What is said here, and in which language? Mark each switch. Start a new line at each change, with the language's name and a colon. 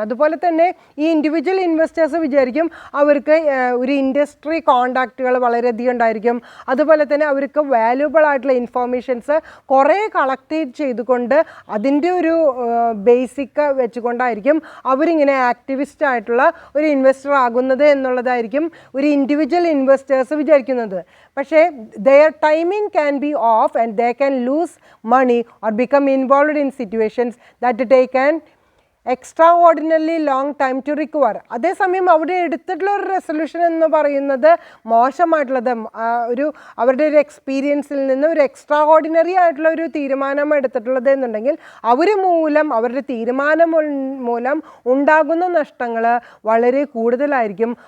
Malayalam: അതുപോലെ തന്നെ ഈ ഇൻഡിവിജ്വൽ ഇൻവെസ്റ്റേഴ്സ് വിചാരിക്കും അവർക്ക് ഒരു ഇൻഡസ്ട്രി കോണ്ടാക്റ്റുകൾ വളരെയധികം ഉണ്ടായിരിക്കും. അതുപോലെ തന്നെ അവർക്ക് വാല്യുബിൾ ആയിട്ടുള്ള ഇൻഫർമേഷൻസ് കുറേ കളക്ട് ചെയ്തുകൊണ്ട് അതിൻ്റെ ഒരു ബേസിക് വെച്ചുകൊണ്ടായിരിക്കും അവരിങ്ങനെ ആക്ടിവിസ്റ്റ് ആയിട്ടുള്ള ഒരു ഇൻവെസ്റ്റർ ആകുന്നത് എന്നുള്ളതായിരിക്കും ഒരു ഇൻഡിവിജ്വൽ ഇൻവെസ്റ്റേഴ്സ് വിചാരിക്കുന്നത്.
English: പക്ഷേ their timing can be off and they can lose money or become involved in situations that take an extra long time to recover.
Malayalam: അതേസമയം അവിടെ എടുത്തിട്ടുള്ള ഒരു റെസൊല്യൂഷൻ എന്ന് പറയുന്നത് മോശമായിട്ടുള്ളത് ഒരു അവരുടെ ഒരു എക്സ്പീരിയൻസിൽ നിന്ന് ഒരു എക്സ്ട്രാ ഓർഡിനറി ആയിട്ടുള്ള ഒരു തീരുമാനം എടുത്തിട്ടുള്ളത് എന്നുണ്ടെങ്കിൽ അവരുടെ തീരുമാനം മൂലം ഉണ്ടാകുന്ന നഷ്ടങ്ങൾ വളരെ കൂടുതലായിരിക്കും.